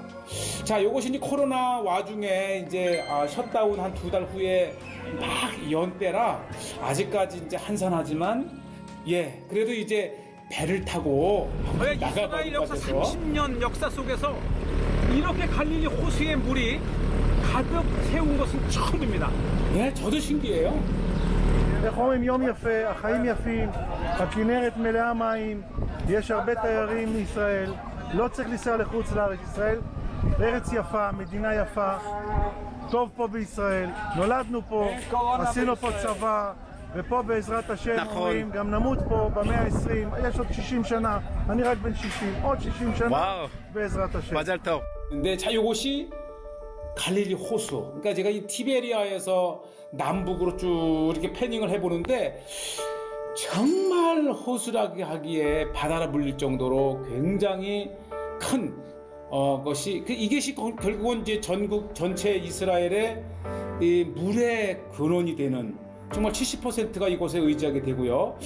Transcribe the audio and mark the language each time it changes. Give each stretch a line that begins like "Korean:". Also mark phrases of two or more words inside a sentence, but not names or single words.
Korean: 자, 요것이 이제 코로나 와중에 이제 셧다운 한 2달 후에 막 연때라 아직까지 이제 한산하지만 그래도 이제 배를 타고 이스라엘 역사 30년 역사 속에서 이렇게 갈릴리 호수의 물이 가득 채운 것은 처음입니다. 저도 신기해요.
Hebrew: איך אומרים, יום יפה, החיים יפים, הכנרת מלאה מים, יש הרבה תיירים מישראל, לא צריך לנסוע לחוץ לארץ. ישראל ארץ יפה, מדינה יפה, טוב פה בישראל, נולדנו פה, עשינו פה צבא, ופה בעזרת השם אומרים, גם נמות פה במאה ה-20, יש עוד 60 שנה, אני רק בן 60, עוד 60 שנה, בעזרת השם. מזל טוב.
Korean: 근데 자, 요것이 갈릴리 호수. 그러니까 제가 이 티베리아에서 남북으로 쭉 이렇게 패닝을 해보는데 정말 호수라고 하기에 바다라 불릴 정도로 굉장히 큰 것이 이것이 결국은 이제 전국 전체 이스라엘의 이 물의 근원이 되는 정말 70%가 이곳에 의지하게 되고요.